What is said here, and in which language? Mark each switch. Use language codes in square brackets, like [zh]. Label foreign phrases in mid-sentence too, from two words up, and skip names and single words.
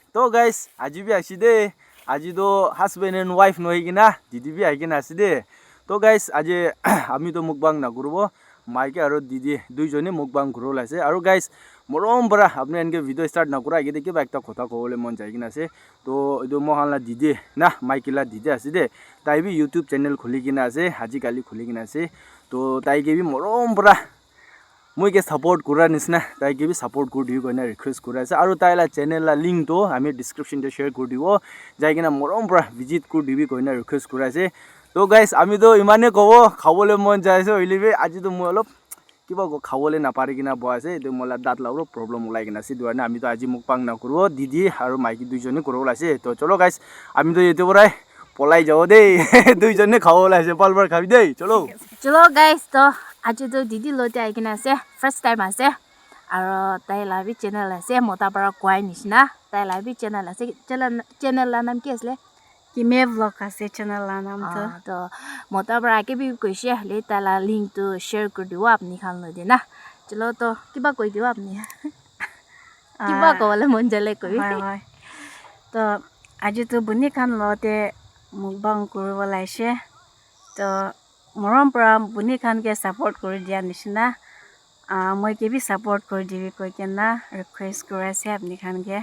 [nag] So guys, aji bi aside, aji do [en] husband and wife [nag] no higina, didi bi higina aside. So guys, aji ami to mukbang na gurubo, maike aro didi dui jone mukbang guru lase. Aro guys, morom bara apne enke video start na kura age deki ba ekta kotha kobole mon jaigina ase. To ido mohan la didi na maike la didi aside. Tai bi YouTube channel khuli gina ase, haji kali khuli gina ase. To tai ke bi morom bara মই কে সাপোর্ট করা নিছনা তাইকে বি সাপোর্ট কৰি দিও কইনা ৰিকুৱেষ্ট কৰি আছে আৰু তাইলা চেনেল লা লিংক তো আমি ডেসক্ৰিপশন তে শেয়ার কৰি দিব যাই কিনা মৰম পৰা ভিজিট কৰি দিবি কইনা ৰিকুৱেষ্ট কৰি আছে তো গাইস আমি তো ইমানে কব খাবলৈ মন যাইছে হইলিবি আজি তো মই অলপ কিবা খাবলৈ নাপাৰি কিনা বয়াছে এটো মলা দাঁত লাউৰ প্ৰবলেম ওলাই কিনা সি দুৱানে আমি তো আজি মুকপাং না কৰিব দিদি আৰু মাইকি দুইজনে কৰিব লাইছে তো চলো গাইস আমি তো এতে পৰাই পলাই যাও দেই দুইজনে খাব লাইছে পালবার খাবি দেই চলো চলো গাইস তো আজি তো দিদি লতে আইকিনা আছে [en] first time [nag] আছে আৰু তাই লাভি চ্যানেল আছে মতা পৰা কোৱাই নিচিনা তাই লাভি চ্যানেল আছে চ্যানেল লা নাম কি আছে Kimiyet vlog আছে channel la naam to. তো মতা পৰা আকে বি কৈছে হলে তাইলা লিংক তো শেয়ার কৰি দিব আপনি খান লৈ দে না চলো তো কিবা কৈ দিও আপনি কিবা কবলে মন জলে কৈ হয় তো আজি তো বুনি খান লতে mukbang কৰিব লাইছে তো মৰম পৰা বুনি খান কে সাপোর্ট কৰি দিয়া নিচিনা মই কে বি সাপোর্ট কৰি দিবি কৈ কেনা ৰিকুৱেষ্ট কৰাইছে আপনি খান কে